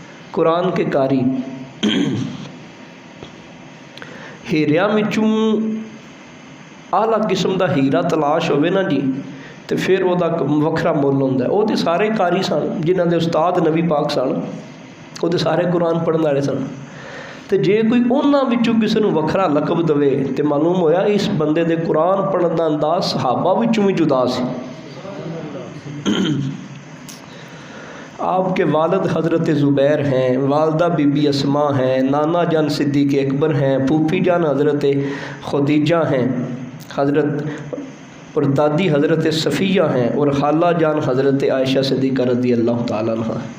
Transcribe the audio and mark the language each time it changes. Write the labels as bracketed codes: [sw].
[pa] قرآن کے قاری ہیریاں وچوں اعلیٰ قسم دا ہیرا تلاش ہوئے نا جی تو پھر وہ وکھرا مول ہوتا ہے. وہ تو سارے قاری سن جنہاں دے استاد نبی پاک سن. وہ تو سارے قرآن پڑھن والے سن. تو جے کوئی انہاں وچوں کسی نوں وکھرا لقب دے تو معلوم ہویا اس بندے دے قرآن پڑھن دا انداز صحابہ وچوں بھی جدا سی. [ur] آپ کے والد حضرت زبیر ہیں، والدہ بی بی اسماء ہیں، نانا جان صدیق اکبر ہیں، پھوپھی جان حضرت خدیجہ ہیں، حضرت اور دادی حضرت صفیہ ہیں، اور خالہ جان حضرت عائشہ صدیقہ رضی اللہ تعالیٰ عنہ.